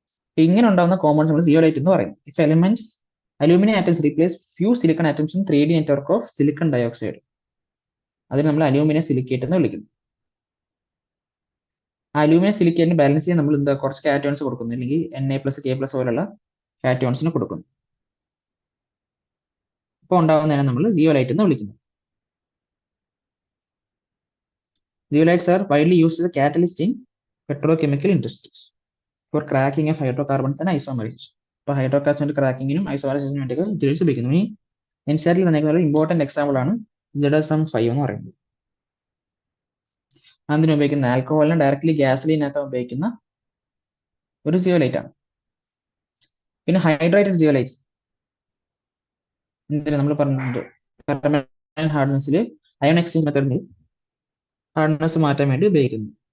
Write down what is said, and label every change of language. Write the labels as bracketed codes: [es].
[ml] അപ്പൊ ഇങ്ങനെ ഉണ്ടാകുന്ന കോമ്പൗണ്ട്സ് നമ്മൾ സിയോലൈറ്റ് എന്ന് പറയും. [en] if elements aluminium atoms replace few silicon atoms in 3D network of silicon dioxide, [ml] അതിന് നമ്മൾ അലൂമിനിയം സിലിക്കേറ്റ് എന്ന് വിളിക്കുന്നു. ആ അലൂമിനിയം സിലിക്കേറ്റിന് ബാലൻസ് ചെയ്യാൻ നമ്മൾ എന്താ കുറച്ച് കാറ്റോൺസ് കൊടുക്കുന്നു, അല്ലെങ്കിൽ Na+K+ പോലുള്ള കാറ്റോൺസിന് കൊടുക്കുന്നു. അപ്പോൾ ഉണ്ടാകുന്നതിനെ നമ്മൾ സിയോലൈറ്റ് എന്ന് വിളിക്കുന്നു. [en] Zeolites are widely used as a catalyst in petrochemical industries for cracking of hydrocarbons and isomerization. [ml] ഇപ്പോൾ ഹൈഡ്രോകാർബൺസിന്റെ ക്രാക്കിങ്ങിനും ഐസോമറൈസേഷനും വേണ്ടിയൊക്കെ ജെൽസ് ഉപയോഗിക്കുന്നു. ഈ എൻസിആർടിയിൽ തന്നേക്കുന്ന ഒരു ഇമ്പോർട്ടന്റ് എക്സാമ്പിൾ ആണ് ZSM5 എന്ന് പറയുന്നത്. അതിന് ഉപയോഗിക്കുന്ന ആൽക്കഹോളിനെ ഡയറക്ട്ലി ഗ്യാസലീൻ ആക്കാൻ ഉപയോഗിക്കുന്ന ഒരു സിയോലൈറ്റ് ആണ്. പിന്നെ ഹൈഡ്രേറ്റഡ് സിയോലൈറ്റ്സ് നമ്മൾ പറഞ്ഞിട്ടുണ്ട് ഹാർഡ്നെസ്സിൽ അയോൺ എക്സ്ചേഞ്ച് മെത്തേഡിൽ ഹാർഡ്നെസ് മാറ്റാൻ വേണ്ടി ഉപയോഗിക്കുന്നു.